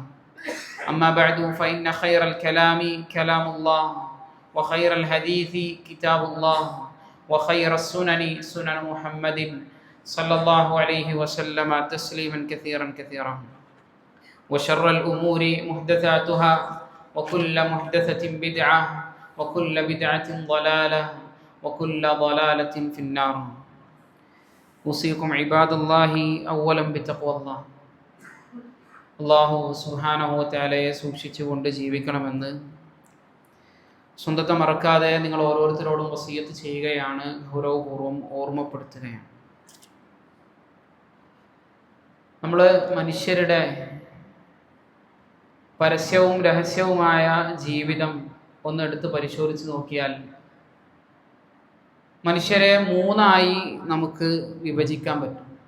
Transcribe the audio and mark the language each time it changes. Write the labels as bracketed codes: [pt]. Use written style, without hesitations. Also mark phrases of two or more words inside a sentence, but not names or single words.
[ar] أما بعد فإن خير الكلام كلام الله وخير الحديث كتاب الله وخير السنن سنن محمد صلى الله عليه وسلم تسليما كثيرا كثيرا. وشر الأمور محدثاتها وكل محدثة بدعة وكل بدعة ضلالة وكل ضلالة في النار. أوصيكم عباد الله أولا بتقوى الله. الله سبحانه [ml] വ തആലയെ സൂക്ഷിച്ചുകൊണ്ട് ജീവിക്കണമെന്ന് സ്വന്തത്തെ മറക്കാതെ നിങ്ങൾ ഓരോരുത്തരോടും വസിയത്ത് ചെയ്യുകയാണ്, ഗൗരവപൂർവ്വം ഓർമ്മപ്പെടുത്തുകയാണ്. നമ്മൾ മനുഷ്യരുടെ പരസ്യവും രഹസ്യവുമായ ജീവിതം ഒന്നെടുത്ത് പരിശോധിച്ച് നോക്കിയാൽ മനുഷ്യരെ മൂന്നായി നമുക്ക് വിഭജിക്കാൻ പറ്റും.